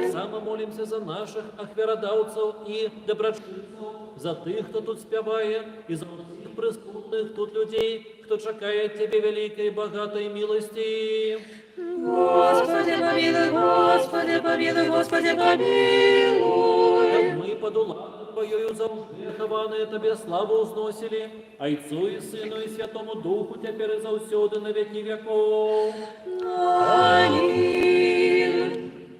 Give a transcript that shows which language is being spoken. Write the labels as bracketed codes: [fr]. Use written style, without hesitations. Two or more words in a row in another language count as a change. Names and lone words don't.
[be] Так само молимся за наших ахвяродавців і доброчинців, за тих, хто тут співає, і за усіх присутних тут людей, хто чекає Тебе великої, багатої милості. Господи, помилуй, Господи, помилуй, Господи, помилуй. Мы под уладу Твоею захованные Тебе славу узносили, Отцу и Сыну и Святому Духу теперь и завсёды на веки веков. Аминь.